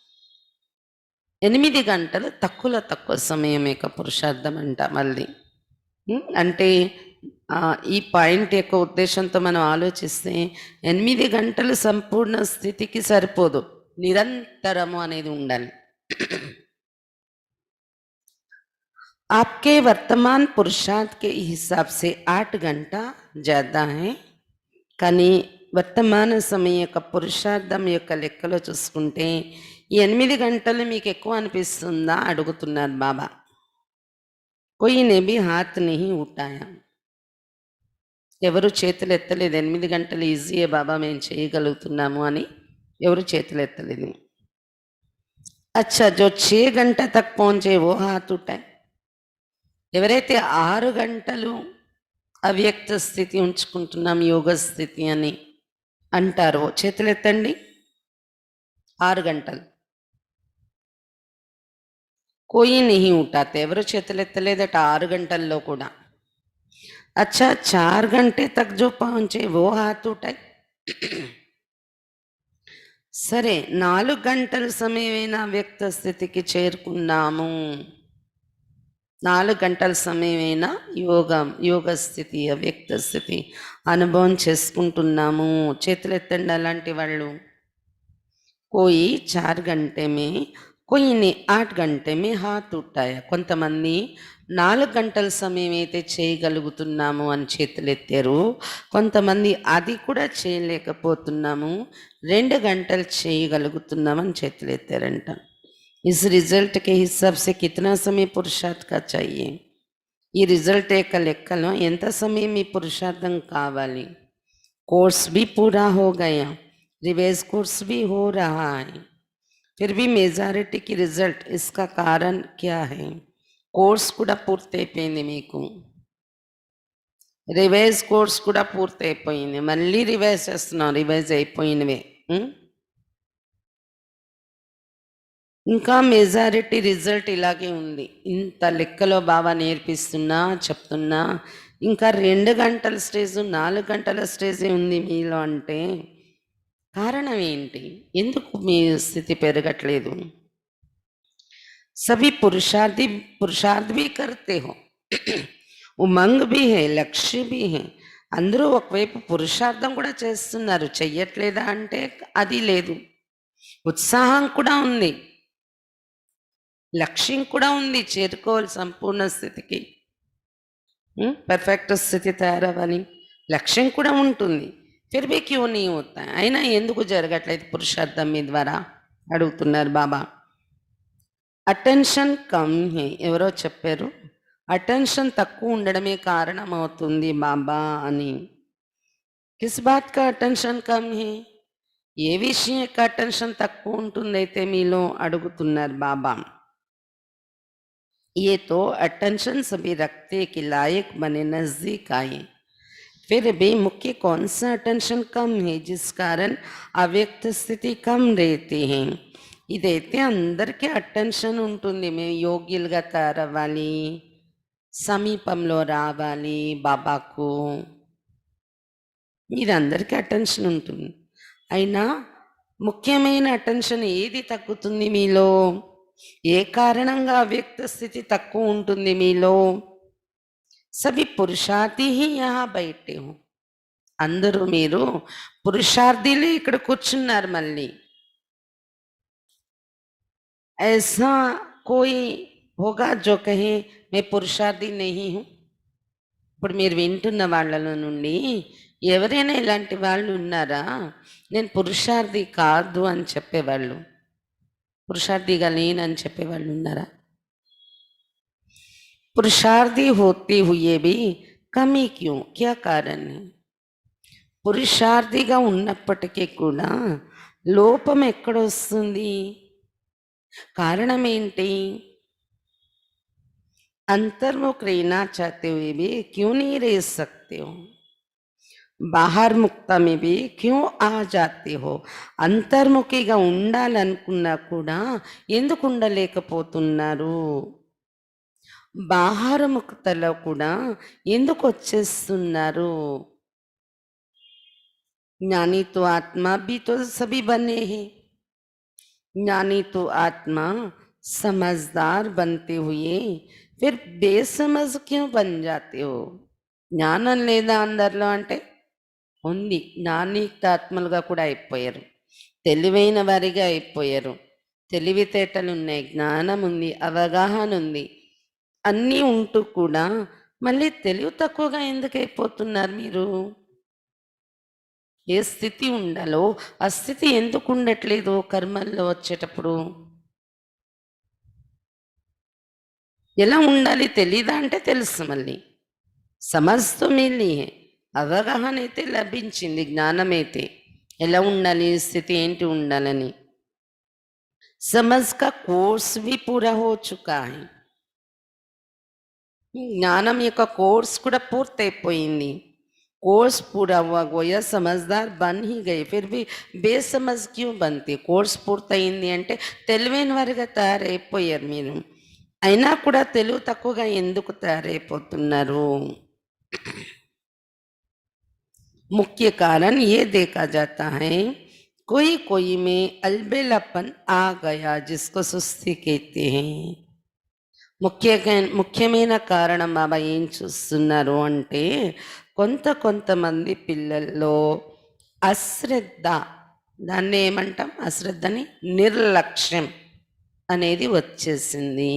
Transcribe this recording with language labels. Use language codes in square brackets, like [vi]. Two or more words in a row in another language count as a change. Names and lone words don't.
[te] 8 గంటలు తక్కువలో తక్కువ సమయం యొక్క పురుషార్థం అంట. మళ్ళీ అంటే ఈ పాయింట్ యొక్క ఉద్దేశంతో మనం ఆలోచిస్తే 8 గంటలు సంపూర్ణ స్థితికి సరిపోదు, నిరంతరము అనేది ఉండాలి. [hi] आपके वर्तमान पुरुषार्थ के हिसाब से 8 घंटा ज़्यादा है, [te] కానీ వర్తమాన సమయం యొక్క పురుషార్థం యొక్క లెక్కలో చూసుకుంటే ఈ 8 గంటలు మీకు ఎక్కువ అనిపిస్తుందా అడుగుతున్నారు బాబా. [hi] कोई ने भी हाथ नहीं उठाया, [te] ఎవరు చేతులు ఎత్తలేదు. 8 గంటలు ఈజీయే బాబా మేము చేయగలుగుతున్నాము అని ఎవరు చేతులు ఎత్తలేదు. [hi] अच्छा, जो 6 घंटा तक पहुंचे वो हाथ उठाए. [te] ఎవరైతే 6 గంటలు అవ్యక్త స్థితి ఉంచుకుంటున్నాం, యోగ స్థితి అని అంటారో చేతులు ఎత్తండి. 6 గంటలు [hi] कोई नहीं उठाते, [te] ఎవరు చేతులు ఎత్తలేదట 6 గంటల్లో కూడా. [hi] अच्छा 4 घंटे तक जो पहुंचे वो हाथ उठाए. [te] సరే 4 గంటల సమయమైనా వ్యక్త స్థితికి చేరుకున్నాము, 4 గంటల సమయమైనా యోగ స్థితి అవ్యక్త స్థితి అనుభవం చేసుకుంటున్నాము. చేతులు ఎత్తండి అలాంటి వాళ్ళు. [hi] కోయి 4 घंटे में, कोई 8 घंटे में हाथ उठाया. [te] కొంతమంది 4 గంటల సమయం అయితే చేయగలుగుతున్నాము అని చేతులు ఎత్తారు, కొంతమంది అది కూడా చేయలేకపోతున్నాము 2 గంటలు చేయగలుగుతున్నామని చేతులు ఎత్తారంట. [hi] इस रिजल्ट के हिसाब से कितना समय पुरुषार्थ का चाहिए. [te] ఈ రిజల్ట్ యొక్క లెక్కలో ఎంత సమయం ఈ పురుషార్థం కావాలి. [hi] కోర్స్ भी पूरा हो गया, रिवाइज कोर्स भी हो रहा है, फिर भी मेजॉरिटी की रिजल्ट, इसका कारण क्या है. [te] కోర్స్ కూడా పూర్తయిపోయింది, మీకు రివైజ్ కోర్స్ కూడా పూర్తయిపోయింది, మళ్ళీ రివైజ్ చేస్తున్నాం, రివైజ్ అయిపోయినవే. ఇంకా మెజారిటీ రిజల్ట్ ఇలాగే ఉంది. ఇంత లెక్కలో బాబా నేర్పిస్తున్నా చెప్తున్నా ఇంకా 2 గంటల స్టేజ్ 4 గంటల స్టేజే ఉంది మీలో అంటే కారణం ఏంటి? ఎందుకు మీ స్థితి పెరగట్లేదు? [hi] सभी पुरुषार्थ भी करते हो, ఉమంగ్ भी है, లక్ష్య भी है. [te] అందరూ ఒకవైపు పురుషార్థం కూడా చేస్తున్నారు, చెయ్యట్లేదా అంటే అది లేదు. ఉత్సాహం కూడా ఉంది, లక్ష్యం కూడా ఉంది, చేరుకోవాలి సంపూర్ణ స్థితికి, పర్ఫెక్ట్ స్థితి తయారవ్వాలి, లక్ష్యం కూడా ఉంటుంది. [hi] फिर भी क्यों नहीं होता, [te] అయినా ఎందుకు జరగట్లేదు పురుషార్థం మీ ద్వారా అడుగుతున్నారు బాబా. [hi] अटेंशन कम है, [te] ఎవరో చెప్పారు అటెన్షన్ తక్కువ ఉండడమే కారణం అవుతుంది బాబా అని. [hi] किस बात का अटेंशन कम है, [te] ఏ విషయం యొక్క అటెన్షన్ తక్కువ ఉంటుందైతే మీలో అడుగుతున్నారు బాబా. [hi] ये तो अटेंशन सभी रखते कि लायक बने, नजदीक आए, फिर भी मुख्य कौन सा अटेंशन कम है जिस कारण अव्यक्त स्थिति कम रहती है. [te] ఇదైతే అందరికీ అటెన్షన్ ఉంటుంది, మేము యోగ్యులుగా తయారవ్వాలి, సమీపంలో రావాలి బాబాకు, ఇది అందరికీ అటెన్షన్ ఉంటుంది. అయినా ముఖ్యమైన అటెన్షన్ ఏది తగ్గుతుంది మీలో? ఏ కారణంగా వ్యక్త స్థితి తక్కువ ఉంటుంది మీలో? [hi] सभी पुरुषार्थी ही यहाँ बैठे हो, [te] అందరూ మీరు పురుషార్థిలే ఇక్కడ కూర్చున్నారు. [hi] మళ్ళీ ऐसा कोई होगा जो कहे मैं పురుషార్థి नहीं हूँ. [te] ఇప్పుడు మీరు వింటున్న వాళ్ళలో నుండి ఎవరైనా ఇలాంటి వాళ్ళు ఉన్నారా, నేను పురుషార్థి కాదు అని చెప్పేవాళ్ళు, పురుషార్థిగా లేనని చెప్పేవాళ్ళు ఉన్నారా? [hi] పురుషార్థి होते हुए भी कमी क्यों, क्या कारण है? [te] పురుషార్థిగా ఉన్నప్పటికీ కూడా లోపం ఎక్కడొస్తుంది? కారణం ఏంటి? [hi] अंतर्मुख रहना चाहते हुए भी क्यों नहीं रह सकते हो? बाहर मुक्त में भी क्यों आ जाते हो? [te] అంతర్ముఖిగా ఉండాలనుకున్నా కూడా ఎందుకు ఉండలేకపోతున్నారు? బాహారముక్తలో కూడా ఎందుకు వచ్చేస్తున్నారు? [hi] ज्ञानी तो आत्मा भी तो सभी बने हैं। ज्ञानी तो आत्मा समझदार बनते हुए फिर బేసమజ్ క్यों बन जाते हो? [te] జ్ఞానం లేదా అందరిలో అంటే ఉంది. జ్ఞానితాత్మలుగా కూడా అయిపోయారు, తెలివైన వారిగా అయిపోయారు, తెలివితేటలు ఉన్నాయి, జ్ఞానం ఉంది, అవగాహన ఉంది, అన్నీ ఉంటూ కూడా మళ్ళీ తెలివి తక్కువగా ఎందుకు అయిపోతున్నారు మీరు? ఏ స్థితి ఉండాలో ఆ స్థితి ఎందుకు ఉండట్లేదు కర్మల్లో వచ్చేటప్పుడు? ఎలా ఉండాలి తెలీదా అంటే తెలుసు. మళ్ళీ సమస్త మిలి అవగాహన అయితే లభించింది, జ్ఞానమైతే ఎలా ఉండాలి, స్థితి ఏంటి ఉండాలని. [hi] समझ का कोर्स भी पूरा हो चुका है. [te] జ్ఞానం యొక్క కోర్స్ కూడా పూర్తయిపోయింది. [hi] कोर्स पूरा हुआ गोया समझदार बन ही गए, फिर भी బేసమझ क्यों बनती? [te] కోర్స్ పూర్తయింది అంటే తెలివైన వారిగా తయారైపోయారు మీరు, అయినా కూడా తెలివి తక్కువగా ఎందుకు తయారైపోతున్నారు? [hi] मुख्य कारण ये देखा जाता है कोई कोई में अलबेलापन आ गया जिसको सुस्ती कहते हैं. [te] ముఖ్యమైన కారణం బాబా ఏం చూస్తున్నారు అంటే కొంతమంది పిల్లల్లో అశ్రద్ధ, దాన్ని ఏమంటాం, అశ్రద్ధని నిర్లక్ష్యం అనేది వచ్చేసింది.